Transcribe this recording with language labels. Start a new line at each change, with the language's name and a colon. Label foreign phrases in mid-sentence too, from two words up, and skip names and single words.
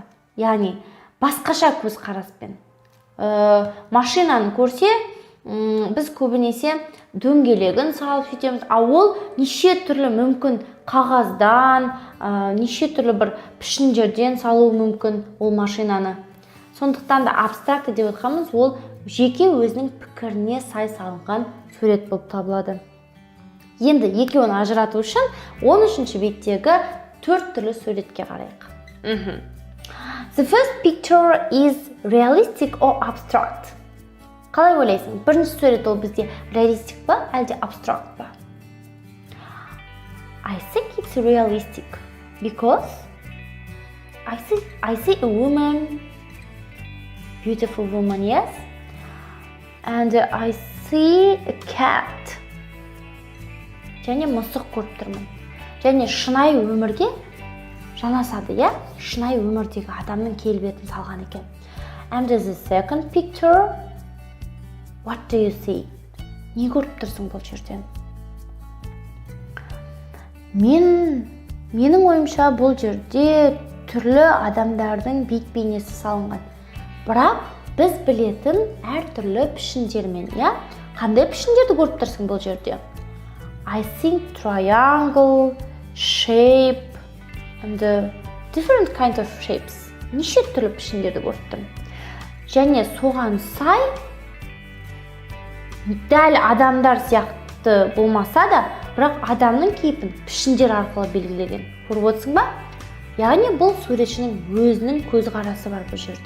Kazakh: Яғни басқаша көзқараспен. Машинаны көрсе, біз көбінесе дөңгелегін салып сөйтеміз, ол неше түрлі мүмкін қағаздан, неше түрлі бір пішіндерден салу мүмкін ол машинаны. Сондықтан да абстракты деп отқанымыз, ол жеке өзінің пікіріне сай салынған сурет болып табылады. Енді екеуін ажырату үшін 13-ші беттегі 4 түрлі суретке қарайық.
English: The first picture is realistic or abstract.
Kazakh: Қалай ойлайсың? Бірінші сурет ол бізде реалистик па, әлде абстракт па?
English: I think it's realistic because I see a woman, beautiful woman, yes, and I see a cat
Kazakh: және мысық көріп тұрмын. Және шынайы өмірге жанасады, иә? Шынайы өмірдегі адамның келбетін салған екен.
English: And the second picture, what do you see?
Kazakh: Не көріп тұрсың бұл жерден? Менің ойымша бұл жерде түрлі адамдардың бейнесі салынған. Бірақ біз білетін әртүрлі пішіндермен, иә? Қандай пішіндерді көріп тұрсың бұл жерде?
English: I think triangle, shape, and different kind of shapes.
Kazakh: Неше түрлі пішіндерді көріп тұрмын. Және соған сай, дәл адамдар сияқты болмаса да, бірақ адамның кейпін пішіндер арқылы белгілеген. Көріп отырсың ба? Яғни бұл суретшінің өзінің көзқарасы бар бұл жерде.